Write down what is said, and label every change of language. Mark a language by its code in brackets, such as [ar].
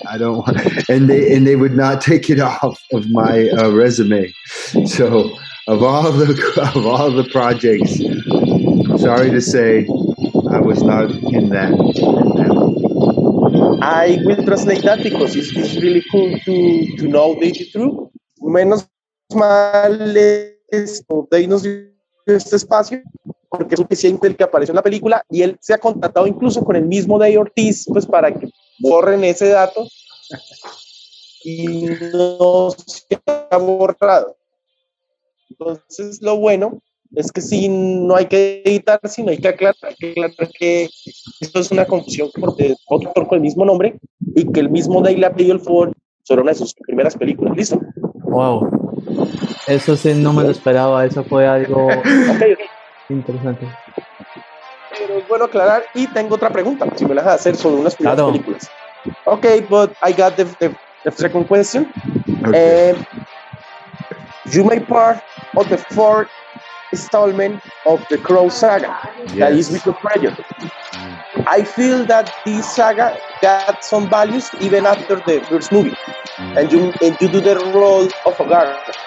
[en] I don't want, and they would not take it off of my resume. So of all the projects, sorry to say, I was not in that. I will translate that because it's really cool to know the truth. [es] Menos mal Dave nos dio este espacio porque es suficiente el que apareció en la película y él se ha contactado incluso con el mismo Dave Ortiz pues para que borren ese dato y no se ha borrado. Entonces lo bueno es que sí, no hay que editar, sino hay que aclarar que esto es una confusión porque otro actor con el mismo nombre y que el mismo Dave le ha pedido el favor sobre una de sus primeras películas. ¿Listo? Wow. Eso sí, no me lo esperaba. Eso fue algo interesante. Pero es bueno aclarar. Y tengo otra pregunta, si me la dejas hacer sobre unas primeras películas. [en] Okay, but I got the second question. Okay. You made part of the fourth installment of the Crow saga, that is Recuerda. I feel that this saga got some values even after the first movie, and you do the role of a guard.